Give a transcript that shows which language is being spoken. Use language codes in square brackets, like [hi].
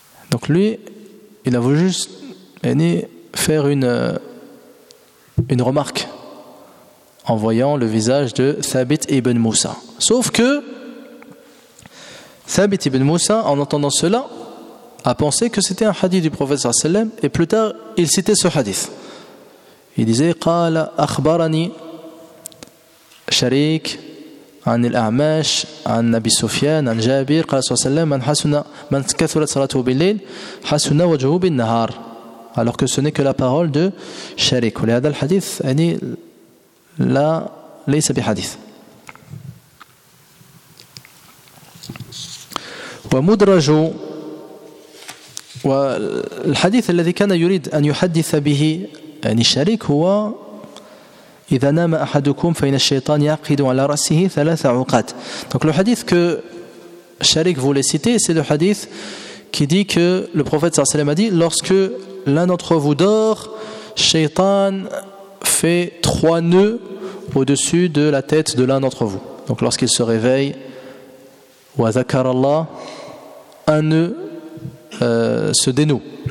[fr] Donc lui, il a voulu juste faire une remarque en voyant le visage de Thabit ibn Moussa. Sauf que Thabit ibn Moussa, en entendant cela, a pensé que c'était un hadith du prophète sallam, et plus tard, il citait ce hadith. Il disait [ar] « قال أخبرني شريك عن الأعمش عن أبي سفيان عن جابر قال صلى الله عليه وسلم من حسن من كثرت صلاته بالليل حسن وجهه بالنهار. [fr] Alors que ce n'est que la parole de Sharik. Le hadith, là, [ar] ليس بحديث. ومدرج والحديث الذي كان يريد أن يحدث به يعني شريك هو إذا نام أحدكم فإن الشيطان يعقد على رأسه ثلاث عقد. [fr] Donc le hadith que Sharik voulait citer, c'est le hadith qui dit que le prophète [ar] صلى الله عليه وسلم [fr] a dit: lorsque l'un d'entre vous dort, Shaytan fait trois nœuds au-dessus de la tête de l'un d'entre vous. Donc lorsqu'il se réveille, [ar] wa zakar Allah, [fr] un nœud se dénoue.